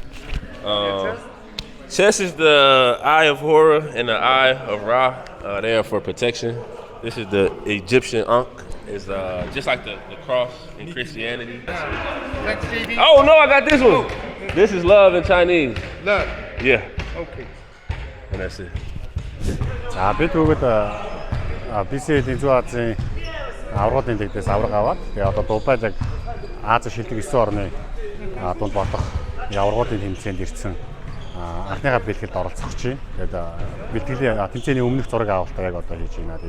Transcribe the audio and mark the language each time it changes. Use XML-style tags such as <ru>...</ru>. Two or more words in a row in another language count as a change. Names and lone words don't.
<en>Chest is the eye of Horror and the eye of Ra. They are for protection. This is the Egyptian Ankh. It's just like the cross in Christianity. Thanks, JD. Oh no, I got this one. This is love in Chinese. Love. Yeah, Okay. and that's it.</en> <mn>За бид бүгд BCL-ийн Зүүн Азийн аврагын лигдээс авраг аваад тэгээ одоо Дубайд яг Ази шилдэг 9 орны дунд бодох аврагын тэмцээнд ирсэн анхныхаа бэлтгэлд оролцох чинь. Тэгээд бэлтгэлийн тэмцээний өмнөх зураг авалтаа яг одоо хийж байна.</mn>